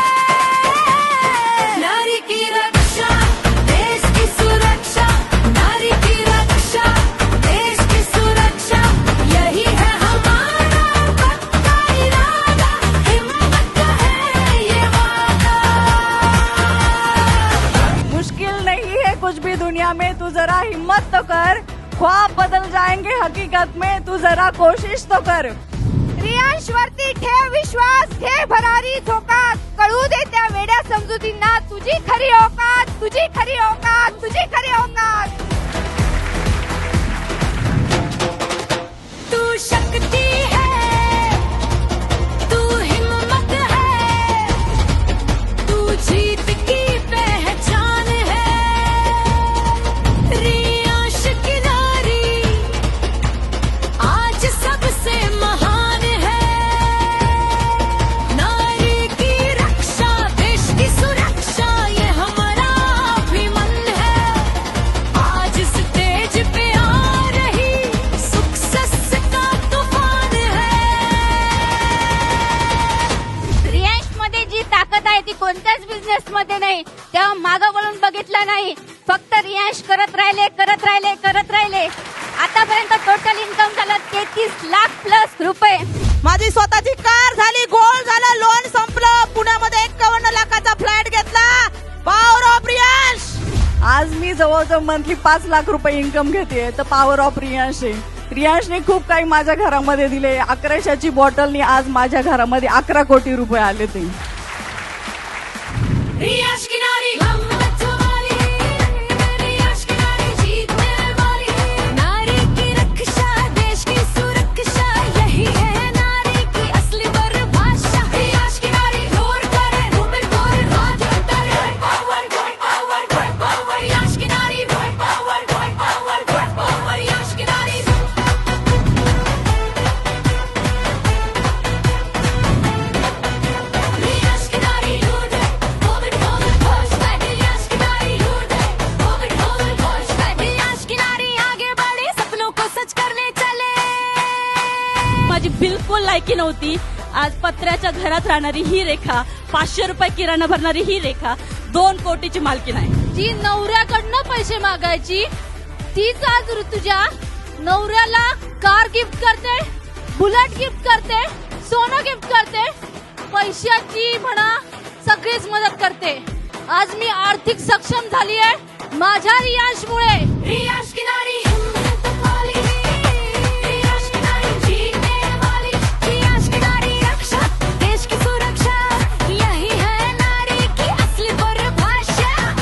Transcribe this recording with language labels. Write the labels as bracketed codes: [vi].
[hi] नारी की रक्षा देश की सुरक्षा, नारी की रक्षा देश की सुरक्षा, यही है हमारा पक्का इरादा, हिम्मत का है ये वादा। मुश्किल नहीं है कुछ भी दुनिया में, तू जरा हिम्मत तो कर, ख्वाब बदल जाएंगे हकीकत में, तू जरा कोशिश तो कर। [mr] रियांशवरती ठेव विश्वास, घे भरारी धोका, कळू दे त्या वेड्या समजुतींना तुझी खरी औकात, तुझी खरी औकात, तुझी खरी औकात। [hi] तू शक्ति है, तू हिम्मत है, तू जीत की पहचान है। रियांश की नारी आज सबसे महान है, नारी की रक्षा देश की सुरक्षा, ये हमारा अभिमान है। आज स्टेज पे आ रही सक्सेस का तूफान है। [mr] रियांश मध्ये जी ताकद आहे ती कोणत्याच बिझनेस मध्ये नाही, तेव्हा मागं वळून बघितलं नाही, फक्त रियांश करत राहिले करत राहिले करत राहिले। आतापर्यंत टोटल इन्कम झालं 33 लाख प्लस रुपये। माझी स्वतःची कार झाली, गोल्ड झालं, लोन संपलं, पुण्यामध्ये 51 लाखाचा फ्लॅट घेतला। Power of Riyansh. आज मी जवळजवळ मंथली 5 लाख रुपये इन्कम घेते, तर पॉवर ऑफ रियांश आहे। रियांशने खूप काही माझ्या घरामध्ये दिले, 1100ची बॉटलनी आज माझ्या घरामध्ये 11 कोटी रुपये आले ते। [hi] रियांश की नारी हिम्मत वाली, रियांश की नारी जीतने वाली, नारी की रक्षा देश की सुरक्षा, यही है नारी की असली परिभाषा। रियांश की नारी जोर करे रूप तोड़ राज उतरे, पावर पावर पावर, रियांश की नारी पावर पावर पावर, रियांश की नारी। रियांश की नारी लूटे, [en] hold it push back, [hi] Riyansh की नारी लूटे, hold it push back, Riyansh की नारी आगे बढ़े, सपनों को सच करने चले। [mr] माझी बिलकुल लायकी नव्हती, आज पत्र्याच्या घरात राहणारी ही रेखा, 500 रुपये किराणा भरणारी ही रेखा 2 कोटीची मालकीण आहे। जी नवऱ्याकडनं पैसे मागायची तीच आज तुझ्या नवऱ्याला कार गिफ्ट करते, बुलेट गिफ्ट करते, सोनं गिफ्ट करते, पैशाची म्हणा सगळीच मदत करते। आज मी आर्थिक सक्षम झाली आहे माझ्या रियांशमुळे। रियांश की नारी हिम्मत वाली, रियांश की नारी जीतने वाली, रियांश की नारी रक्षा देश की सुरक्षा, यही है नारी की असली परिभाषा।